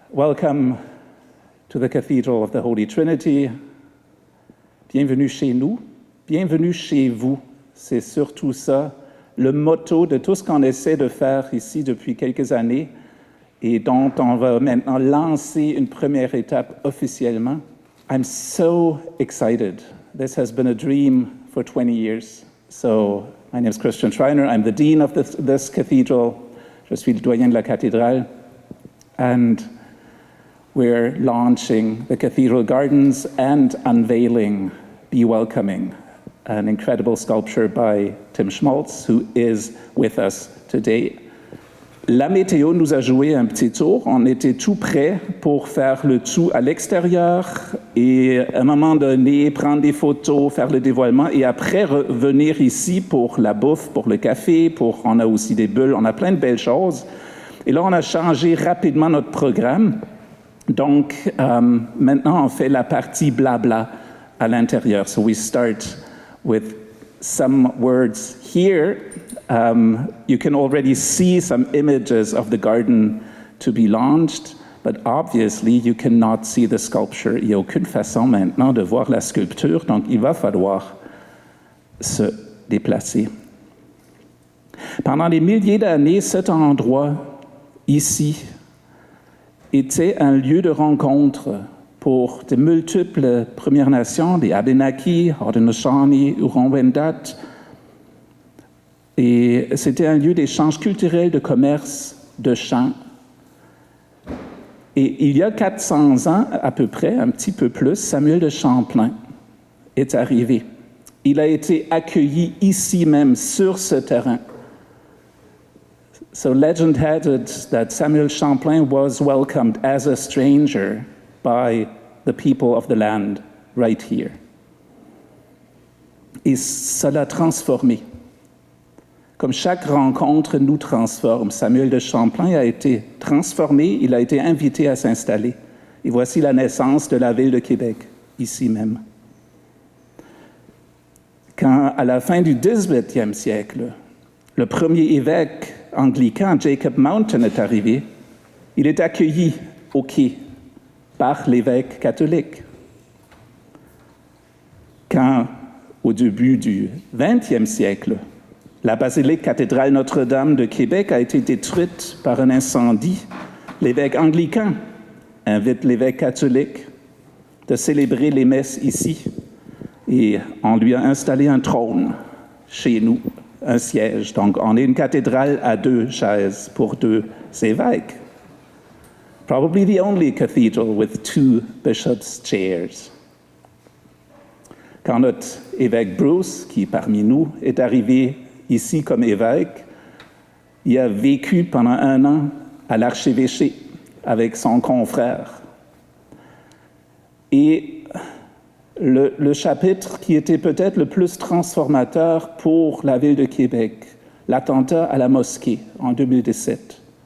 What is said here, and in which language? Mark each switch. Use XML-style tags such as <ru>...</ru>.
<en>Welcome to the Cathedral of the Holy Trinity.</en> <fr>Bienvenue chez nous, bienvenue chez vous. C'est surtout ça, le motto de tout ce qu'on essaie de faire ici depuis quelques années et dont on va maintenant lancer une première étape officiellement.</fr> <en>I'm so excited. This has been a dream for 20 years. So, my name is Christian Schreiner. I'm the dean of this cathedral.</en> <fr>Je suis le doyen de la cathédrale.</fr> <en>And we're launching the Cathedral Gardens and unveiling Be Welcoming, an incredible sculpture by Tim Schmaltz, who is with us today.</en> <fr>La météo nous a joué un petit tour. On était tout prêt pour faire le tout à l'extérieur et à un moment donné, prendre des photos, faire le dévoilement et après revenir ici pour la bouffe, pour le café, on a aussi des bulles, on a plein de belles choses. Et là, on a changé rapidement notre programme. Donc, maintenant, on fait la partie blabla à l'intérieur.</fr> <en>So we start with some words here. You can already see some images of the garden to be launched, but obviously you cannot see the sculpture.</en> <fr>Il n'y a aucune façon maintenant de voir la sculpture, donc il va falloir se déplacer. Pendant des milliers d'années, cet endroit, ici, était un lieu de rencontre pour de multiples Premières Nations, des Abenaki, Haudenosaunee, Huron-Wendat. Et c'était un lieu d'échange culturel, de commerce, de chant. Et il y a 400 ans, à peu près, un petit peu plus, Samuel de Champlain est arrivé. Il a été accueilli ici même, sur ce terrain.</fr> <en>So legend had it that Samuel Champlain was welcomed as a stranger by the people of the land right here.</en> <fr>Et ça l'a transformé. Comme chaque rencontre nous transforme, Samuel de Champlain a été transformé, il a été invité à s'installer. Et voici la naissance de la ville de Québec, ici même. Quand, à la fin du 18e siècle, le premier évêque anglican, Jacob Mountain, est arrivé, il est accueilli au quai par l'évêque catholique. Quand, au début du 20e siècle, la basilique cathédrale Notre-Dame de Québec a été détruite par un incendie, l'évêque anglican invite l'évêque catholique de célébrer les messes ici et on lui a installé un trône chez nous, un siège. Donc, on est une cathédrale à 2 chaises pour 2 évêques.</fr> <en>Probably the only cathedral with 2 bishops' chairs.</en> <fr>Quand notre évêque Bruce, qui parmi nous est arrivé ici comme évêque, il a vécu pendant 1 an à l'archevêché avec son confrère. Et le chapitre qui était peut-être le plus transformateur pour la ville de Québec, l'attentat à la mosquée en 2017.</fr>